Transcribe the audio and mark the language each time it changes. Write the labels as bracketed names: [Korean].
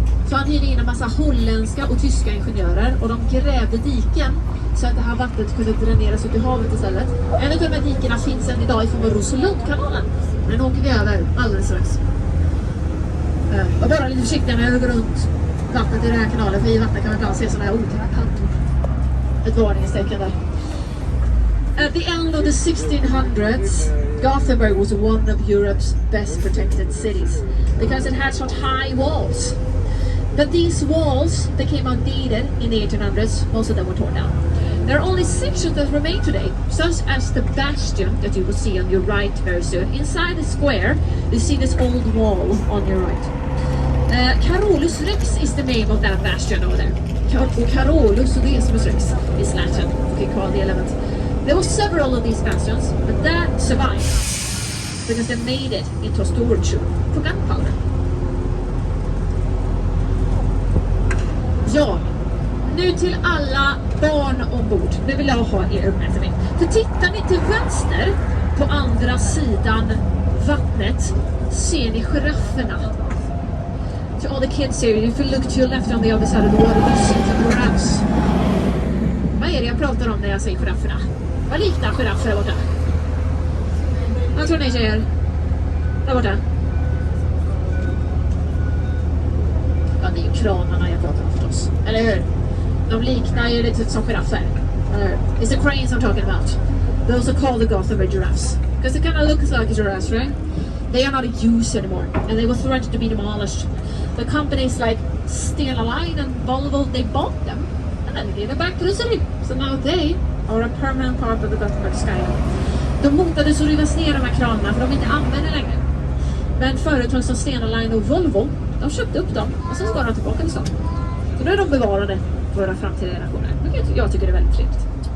[Swedish] Så han hyrde in en massa holländska och tyska ingenjörer, och de grävde diken så att det här vattnet kunde dräneras ut i havet istället. En av de här dikena finns än idag i form av Roselundkanalen. Den åker vi över alldeles strax. Och bara lite försiktiga när jag går runt vattnet i den här kanalen, för i vattnet kan man ibland se sådana här otäcka kantor. Ett varningstecken där. [English] At the end of the 1600s, Gothenburg was one of Europe's best protected cities because it had such high walls. But these walls became outdated in the 1800s. Most of them were torn down. There are only sections that remain today, such as the bastion that you will see on your right very soon. Inside the square, you see this old wall on your right. Carolus Rex is the name of that bastion over there. Carolus Decimus Rex is Latin. Okay, called the 11th. There were several of these bastions, but that survived because they made it into a storage room for gunpowder. [Swedish] Ja, nu till alla barn ombord. Nu vill jag ha er uppmärksamhet. För tittar ni till vänster på andra sidan vattnet ser ni girafferna. [English] To all the kids here, if you look to your left on the other side of the water, you see the giraffes. [Swedish] Vad är det jag pratar om när jag säger girafferna? Vad liknar giraffer där borta? Vad tror ni tjejer? Där borta? Ja, det är ju kranarna jag pratar om förstås. Eller hur? De liknar ju lite som giraffer. [English] Eller it's the cranes I'm talking about. Those are called the Gothenburg giraffes. Because they kind of look like giraffes, right? They are not in use anymore. And they were threatened to be demolished. The companies like Stena Line and Volvo, they bought them. And then they gave it back to the city. So now they are a permanent part of the Gothenburg skyline. [Swedish] De hotades att rivas ner de här kranarna för de inte använder längre. Men företag som Stena Line och Volvo, de köpte upp dem och sen ska de tillbaka till stan. Så nu är de bevarade för våra framtida generationer. Jag tycker det är väldigt trevligt.